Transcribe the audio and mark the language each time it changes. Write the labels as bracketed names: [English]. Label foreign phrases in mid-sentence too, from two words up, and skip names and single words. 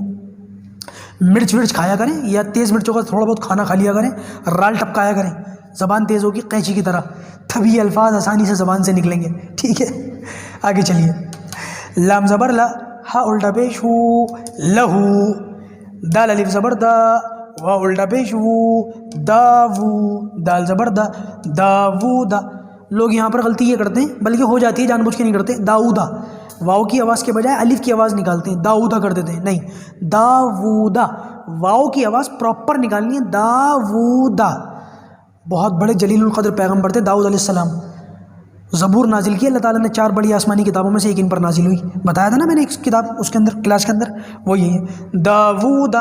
[Urdu] مرچ کھایا کریں، یا تیز مرچوں کا تھوڑا بہت کھانا کھا لیا کریں، رال ٹپکایا کریں، زبان تیز ہوگی قینچی کی طرح، تبھی الفاظ آسانی سے زبان سے نکلیں گے، ٹھیک ہے؟ آگے چلیے، لام زبر لا، ہا الٹا پیش ہو، لہو، دال الف زبر دا، واو الٹا پیش وو، دا وو، دال زبر دا، دا وو دا۔ لوگ یہاں پر غلطی یہ کرتے ہیں، بلکہ ہو جاتی ہے، جان بوجھ کے نہیں کرتے، داؤدا، واؤ کی آواز کے بجائے الف کی آواز نکالتے ہیں، داؤدا کر دیتے ہیں، نہیں، داوودا، واؤ کی آواز پراپر نکالنی ہے، داوودا۔ بہت بڑے جلیل القدر پیغمبر تھے داؤد [Arabic] علیہ السلام، [Urdu] زبور نازل کی اللہ تعالیٰ نے، 4 بڑی آسمانی کتابوں میں سے ایک ان پر نازل ہوئی، بتایا تھا نا میں نے ایک کتاب اس کے اندر، کلاس کے اندر، وہ یہی ہے، داوودا۔